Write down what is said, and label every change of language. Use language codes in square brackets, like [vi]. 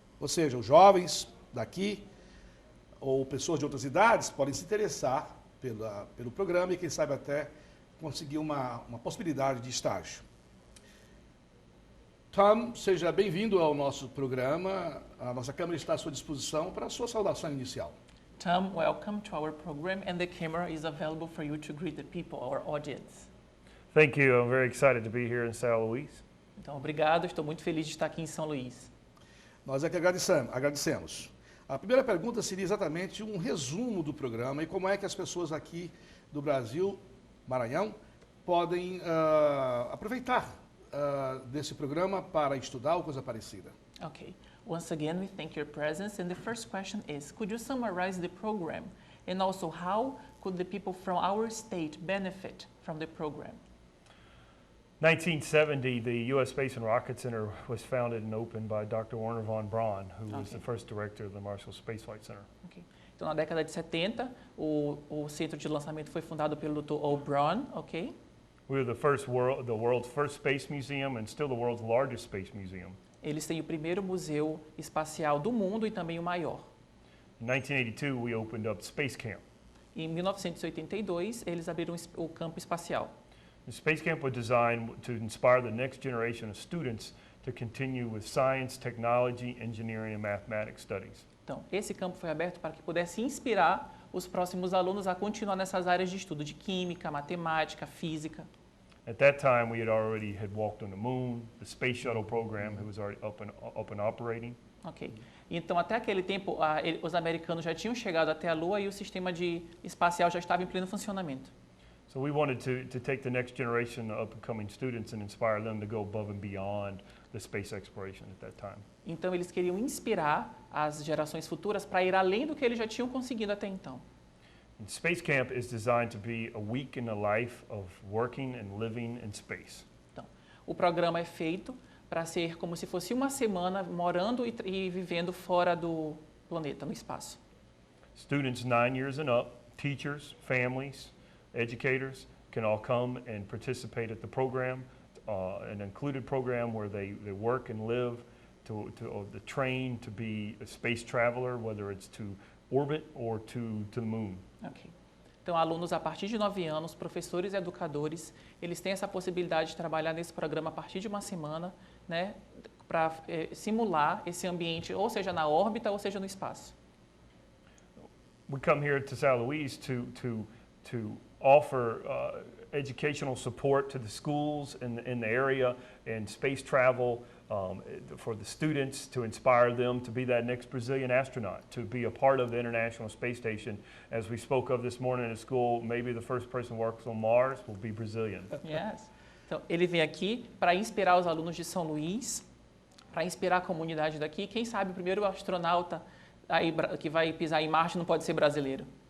[pt] Ou seja, os jovens daqui ou pessoas de outras idades podem se interessar pelo programa e, quem sabe, até conseguir uma possibilidade de estágio. Tom, seja bem-vindo ao nosso programa. A nossa câmera está à sua disposição para a sua saudação inicial. [en] Tom, welcome to our program, and the camera is available for you to greet the people, our audience. Thank you. I'm very excited to be here in São Luís. [pt] Então, obrigado. Estou muito feliz de estar aqui em São Luís. Nós é que agradecemos. A primeira pergunta seria exatamente um resumo do programa e como é que as pessoas aqui do Brasil, Maranhão, podem aproveitar desse programa para estudar ou coisa parecida. [en] Okay. Once again, we thank your presence. And the first question is, could you summarize the program? And also, how could the people from our state benefit from the program? 1970, the U.S. Space and Rocket Center was founded and opened by Dr. Wernher von Braun, who was the first director of the Marshall Space Flight Center. [pt] Okay. Então, na década de 70, o centro de lançamento foi fundado pelo Dr. O. Braun, ok? [en] We were the world's first space museum and still the world's largest space museum. [pt] Eles têm o primeiro museu espacial do mundo e também o maior. [en] In 1982, we opened up Space Camp. [pt] Em 1982, eles abriram o campo espacial. [en] The Space Camp was designed to inspire the next generation of students to continue with science, technology, engineering, and mathematics studies. [pt] Então, esse campo foi aberto para que pudesse inspirar os próximos alunos a continuar nessas áreas de estudo de química, matemática, física. [en] At that time, we already had walked on the moon. The Space Shuttle program was already up and operating. [pt] Ok. Então, até aquele tempo, os americanos já tinham chegado até a Lua e o sistema espacial já estava em pleno funcionamento. [en] So we wanted to take the next generation of up-and-coming students and inspire them to go above and beyond the space exploration at that time. [pt] Então, eles queriam inspirar as gerações futuras para ir além do que eles já tinham conseguido até então. [en] And Space Camp is designed to be a week in the life of working and living in space. [pt] Então, o programa é feito para ser como se fosse uma semana morando e vivendo fora do planeta, no espaço. [en] Students 9 years and up, teachers, families, educators can all come and participate at the program, an included program where they work and live to train to be a space traveler, whether it's to orbit or to the moon. [pt] Okay. Então, alunos a partir de 9 anos, professores e educadores, eles têm essa possibilidade de trabalhar nesse programa a partir de uma semana, né, para simular esse ambiente, ou seja, na órbita, ou seja, no espaço. [en] We come here to São Luís to offer educational support to the schools in the area and space travel for the students to inspire them to be that next Brazilian astronaut, to be a part of the International Space Station. As we spoke of this morning at school, maybe the first person who works on Mars will be Brazilian. Yes. [pt] Então, ele vem aqui para inspirar os alunos de São Luís, para inspirar a comunidade daqui. Quem sabe o primeiro astronauta aí, que vai pisar em Marte não pode ser brasileiro.